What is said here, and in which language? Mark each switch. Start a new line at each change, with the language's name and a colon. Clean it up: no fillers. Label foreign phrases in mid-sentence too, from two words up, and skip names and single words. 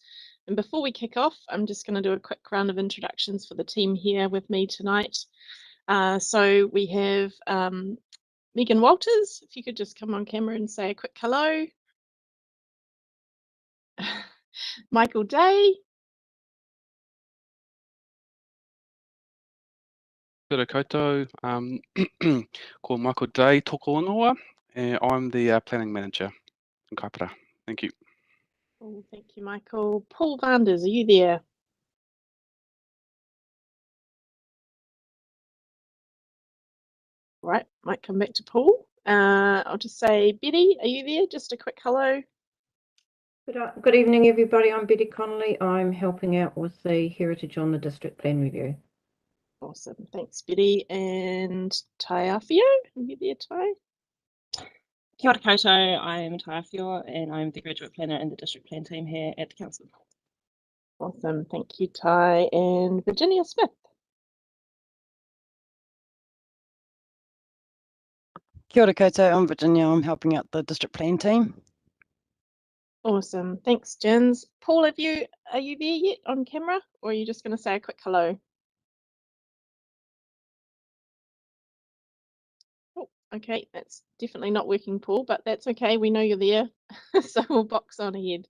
English: And before we kick off, I'm just going to do a quick round of introductions for the team here with me tonight. So we have Megan Walters, if you could just come on camera and say a quick hello. Michael Day.
Māori: Kia ora koutou, ko Michael Day, toko ingoa,
English: and I'm the planning manager in Kaipara. Thank you. Oh, thank you, Michael. Paul Vanders, are you there? Right, might come back to Paul. I'll just say, Betty, are you there? Just a quick hello. Good evening, everybody. I'm Betty Connolly. I'm helping out with the Heritage on the District Plan Review. Awesome, thanks Betty. And Taiawhio, are you there, Tai?
Māori: Kia ora koutou,
English: I am Taiawhio and I'm the graduate planner in the district plan team here at the council. Awesome, thank you Tai. And Virginia Smith.
Māori: Kia ora koutou,
English: I'm Virginia, I'm helping out the district plan team. Awesome, thanks Jins. Paul, are you there yet on camera, or are you just going to say a quick hello? Oh, okay, that's definitely not working, Paul, but that's okay, we know you're there, so we'll box on ahead.